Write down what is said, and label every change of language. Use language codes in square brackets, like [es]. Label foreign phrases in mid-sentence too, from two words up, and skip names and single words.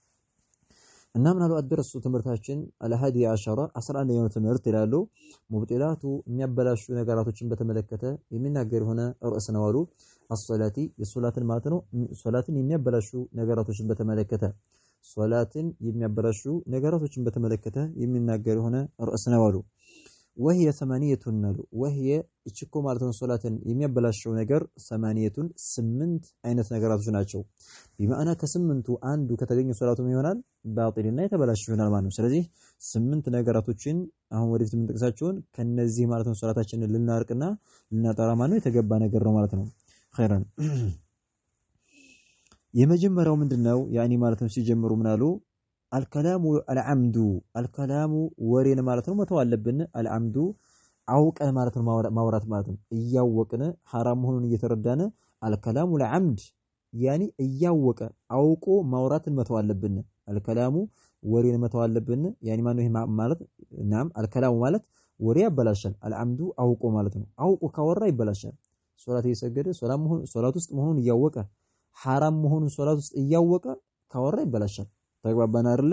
[am] እና ምናልባት አደረሱ ትምህርታችን [ar] الحادي عشر [am] 11ኛው ትምህርት ይላሉ ሙብጢላቱ የሚያበላሹ ነገራቶችን በተመለከተ የሚናገር ሆነ ርዕስ ነው አሉ። አስሶላቲ የሶላትን ማለት ነው። ሶላትን የሚያበላሹ ነገራቶችን በተመለከተ ሶላትን የሚያበላሹ ነገራቶችን በተመለከተ የሚናገር ሆነ ርዕስ ነው አሉ። [ar] وهي ثمانية [am] نالو وهي እችኮ ማለት ነው ሶላትን የሚያበላሽው ነገር 8 አይነት ነገራቶች ናቸው። በማዕና ከ8ቱ አንዱ ከተገኘ ሶላቱም ይሆናል ባጢልና የተበላሽ ይሆናል ማለት ነው። ስለዚህ 8 ነገራቶችን አሁን ወደፊት የምንጠቅሳቸውን ከነዚህ ማለት ነው ሶላታችንን ልናርቅና ልናጠራ ማለት ነው የተገባ ነገር ነው ማለት ነው። ኸይራን የመጀመሪያው ምንድነው ያኒ ማለት ነው ሲጀምሩ ምናሉ [ar] الكلام العمد الكلام [am] ወሬን ማለት ነው መተው አለብን። العمد አውቀን ማለት ነው ማውራት ማለት ነው እያወቅን حرام መሆኑን እየተረዳን [ar] الكلام العمد [am] ያኒ እያወቀ አውቆ ማውራትን መተው አለብን። الكلام ወሬን መተው አለብን ያኒ ማነው ይሄ ማለት ናም الكلام ማለት ወሬ ያበላሻል። العمد አውቆ ማለት ነው አውቆ ካወራ ይበላሻል። ሶላት እየሰገደ ሶላት ውስጥ መሆኑን እያወቀ حرام መሆኑን ሶላት ውስጥ እያወቀ ካወራ ይበላሻል። ተግባባን አይደለ?